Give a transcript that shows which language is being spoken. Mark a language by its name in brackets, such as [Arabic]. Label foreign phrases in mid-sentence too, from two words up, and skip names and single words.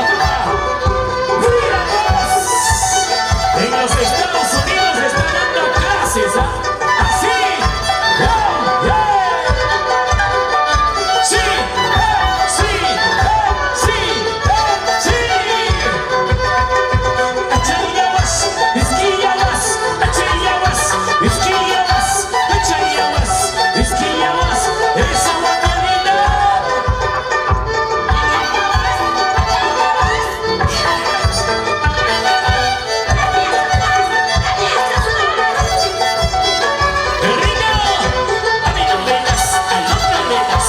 [Spanish] ¡Mira vos! En los Estados Unidos están dando clases, ¿ah? ¡Así! ¡Wow! ¡Yeah! ¡Sí! ¡Sí! ¡Sí! ¡Sí! ¡Achayawas! ¡Esquiyawas! ¡Achayawas! ¡Esquiyawas! ¡Achayawas! ¡Esquiyawas! ¡Esa guapanita! ¡Rico! A mí no me das, a no problemas.